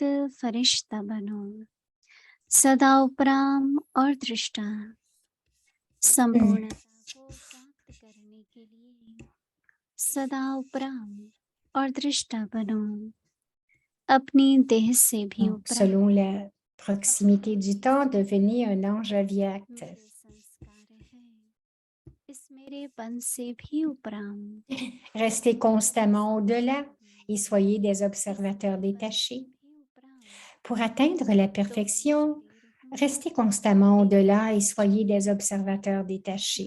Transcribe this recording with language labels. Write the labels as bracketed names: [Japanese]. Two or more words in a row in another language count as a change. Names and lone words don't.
[Hindi] फरिश्ता बनो सदा उपराम और दृष्टा संपूर्णता को प्राप्त करने के लिए सदा उपराम और दृष्टा बनो अपनी देह से भी उपराम [French] Selon la proximité du temps, devenez un ange avyakt. Restez constamment au-delà et soyez des observateurs détachés. Pour atteindre la perfection, restez constamment au-delà et soyez des observateurs détachés.